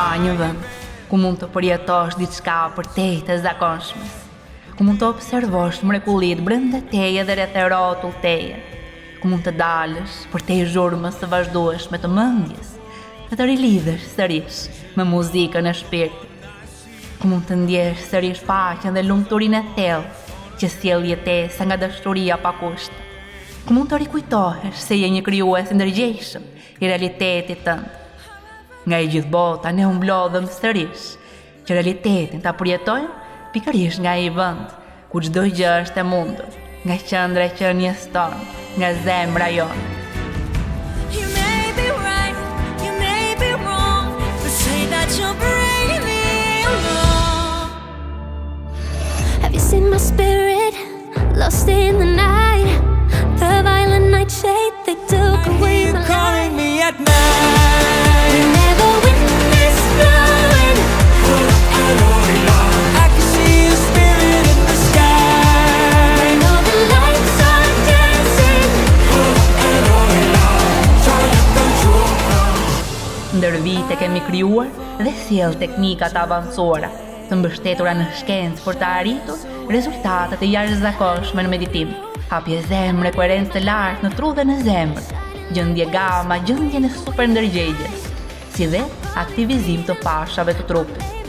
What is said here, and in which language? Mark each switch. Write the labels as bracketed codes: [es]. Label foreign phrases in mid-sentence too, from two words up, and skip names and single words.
[sq] një vend ku mund të përjetosh diçka përtej të zakonshme, ku mund të observosh mrekullitë brenda teje dhe rreth rrotull teje, ku mund të dalësh përtej zhurmës së vazhdueshme të mendjes, dhe të rilidhesh sërish me muzikën e shpirtit, ku mund të ndjesh sërish paqen dhe lumturinë e thellë që sjell jetesa nga dashuria pa kushte, ku mund të rikujtohesh se je një krijues i ndërgjegjshëm i realitetit tënd. Nga e gjithë bota ne u mblodhëm sërish që realitetin ta përjetojmë pikërisht nga ai vend ku çdo gjë është e mundur, nga qendra e qenies tonë, nga zemra jonë. [en] You may be right, you may be wrong, but say that you'll bring me along. Have you seen my spirit lost in the night? The violent nightshade that took away my life. Calling me at night. Never witness blowing. I can see your spirit in the sky. When all the lights are dancing. [sq] Ndër vite kemi krijuar dhe sjell teknika të avancuara, të mbështetura në shkencë për të arritur rezultate të jashtëzakonshme në meditim. Hapje zemre, koherencë të lartë në tru dhe në zemër, gjendje gama, gjendjen e super ndërgjegjes, si dhe aktivizim të fashave të trupit.